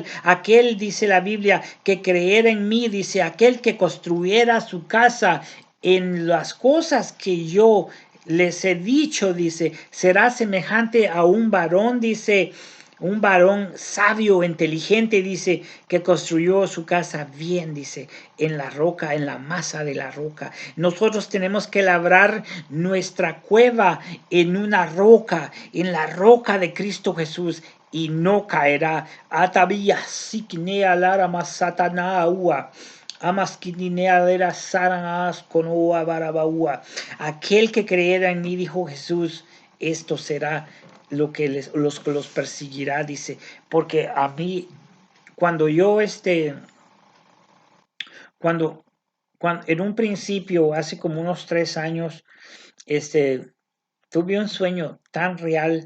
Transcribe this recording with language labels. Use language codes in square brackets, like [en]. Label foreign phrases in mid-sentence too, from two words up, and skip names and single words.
[es] Aquel, dice la Biblia, que creyera en mí, dice, aquel que construyera su casa en las cosas que yo les he dicho, dice, será semejante a un varón, dice, un varón sabio, inteligente, dice, que construyó su casa bien, dice, en la roca, en la masa de la roca. Nosotros tenemos que labrar nuestra cueva en una roca, en la roca de Cristo Jesús, y no caerá. Atabía, siknea, lara, masatana, ua. Amasquininea saranás con barabaúa. Aquel que creyera en mí, dijo Jesús, esto será lo que los perseguirá, dice, porque a mí, cuando yo, cuando, cuando en un principio, hace como unos 3 años, tuve un sueño tan real.